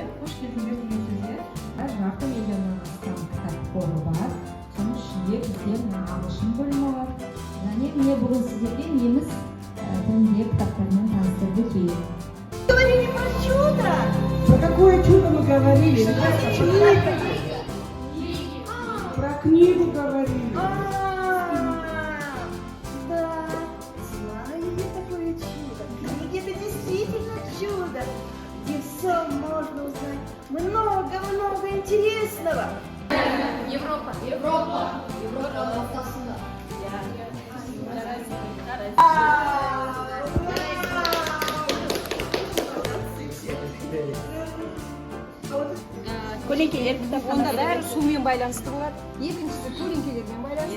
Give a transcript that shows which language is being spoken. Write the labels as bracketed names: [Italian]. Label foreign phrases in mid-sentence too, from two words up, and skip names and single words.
[Turkish] Hoş geldiniz bizlere. [Kazakh] Жарты миллионнан астам кітап қоры бар. Соның ішінде бізден ағылшын бөлімі бар. Және міне бүгін сіздерге неміс тілінде кітаптармен таныстырды келеді. [Russian] Говорили про чудо! Про какое чудо мы говорили? Про книгу говорили. Да, знаю я такое чудо. Книги — это действительно чудо, где все можно узнать. Много-много интересного. Европа. [Kazakh] Көлеңкелер кітап. Онда бәрі сумен байланысты болады. Екіншісі көлеңкелермен байланысты.